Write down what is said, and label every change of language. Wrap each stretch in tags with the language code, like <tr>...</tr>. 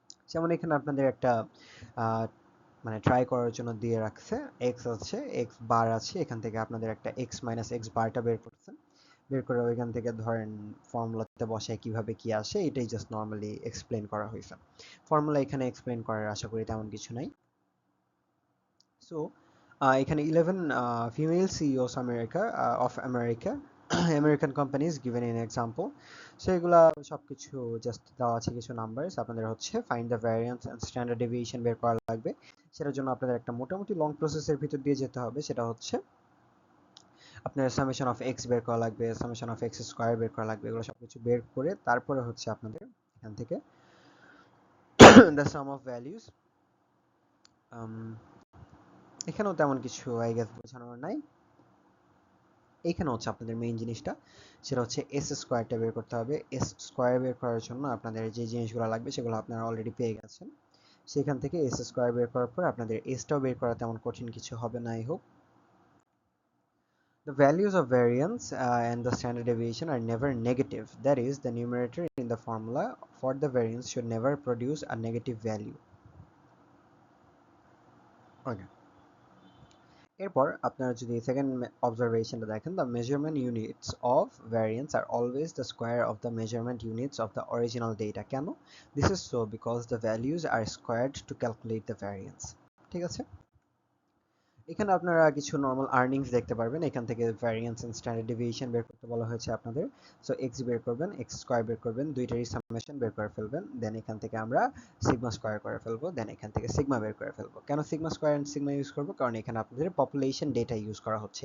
<bn>যেমন এখানে আপনাদের একটা মানে ট্রাই করার জন্য দিয়ে রাখছে, এক্স আছে, এক্স বার আছে, এখান থেকে আপনাদের একটা এক্স মাইনাস এক্স বারটা বের করছেন, বের করে ওইখান থেকে ধরেন ফর্মুলাতে বসায় কিভাবে কি আসে এটাই জাস্ট নর্মালি এক্সপ্লেন করা হয়েছে। ফর্মুলা এখানে এক্সপ্লেন করার আশা করি তেমন কিছু নাই। সো এখানে</bn> <en>11 female CEOs of America American companies given in example.</en> <bn>So এগুলা সবকিছু জাস্ট দেওয়া আছে কিছু নাম্বারস, আপনাদের হচ্ছে find the variance and standard deviation বের করা লাগবে। সেটার জন্য আপনাদের একটা মোটামুটি লং প্রসেসের ভিতর দিয়ে যেতে হবে, সেটা হচ্ছে আপনার সামেশন অফ এক্স বের করা লাগবে, সামেশন অফ এক্স স্কোয়ার বের করা লাগবে, এগুলো সবকিছু বের করে তারপরে হচ্ছে আপনাদের এখান থেকে</bn> <en>The sum of values.</en> <bn>এখানেও তেমন কিছু</bn> <en>I guess</en> <bn>বোঝানোর নাই। এইখানে হচ্ছে আপনাদের মেইন জিনিসটা, সেটা হচ্ছে এস স্কোয়ারটা বের করতে হবে। এস স্কোয়ার বের করার জন্য আপনাদের যে জিনিসগুলো লাগবে সেগুলো আপনারা অলরেডি পেয়ে গেছেন। সেখান থেকে এস স্কোয়ার বের করার পর আপনাদের এসটাও বের করা তেমন কঠিন কিছু হবে না,</bn> <en>I hope. The values of variance and the standard deviation are never negative. That is, the numerator in the formula for the variance should never produce a negative value. Okay.</en> <bn>এরপর আপনারা যদি সেকেন্ড অবজারভেশনটা দেখেন,</bn> <en>the measurement units of variance are always the square of the measurement units of the original data.</en> <bn>কেন?</bn> <en>This is so because the values are squared to calculate the variance.</en> <bn>ঠিক আছে? এখানে আপনারা কিছু নরমাল আর্নিংস দেখতে পারবেন। এখান থেকে ভ্যারিয়েন্স এন্ড স্ট্যান্ডার্ড ডেভিয়েশন বের করতে বলা হয়েছে আপনাদের। সো এক্স বের করবেন, এক্স স্কোয়ার বের করবেন, দুইটারই সামেশন বের করে ফেলবেন। দেন এখান থেকে আমরা সিগমা স্কোয়ার করে ফেলবো। দেন এখান থেকে সিগমা বের করে ফেলবো। কেন sigma square and sigma use করবো? কারণ এখানে আপনাদের পপুলেশন ডেটা ইউজ করা হচ্ছে।</bn>